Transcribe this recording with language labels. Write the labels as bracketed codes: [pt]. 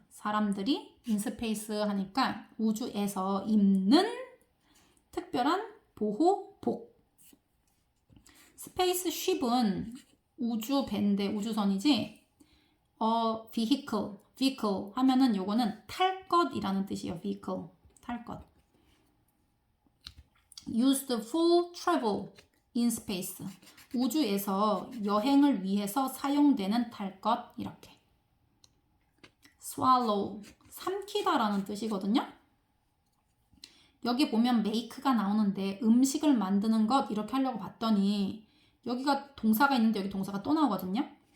[ko] 사람들이 in space 하니까 우주에서 입는 특별한 보호복. 스페이스 쉽은 우주 배인데 우주선이지. vehicle 하면은 요거는 탈 것이라는 뜻이에요. vehicle, 탈 것. [en] used for travel in space. [ko] 우주에서 여행을 위해서 사용되는 탈 것 이렇게. swallow, 삼키다라는 뜻이거든요. 여기 보면 make가 나오는데 음식을 만드는 것 이렇게 하려고 봤더니 여기가 동사가 있는데 여기 동사가 또 나오거든요.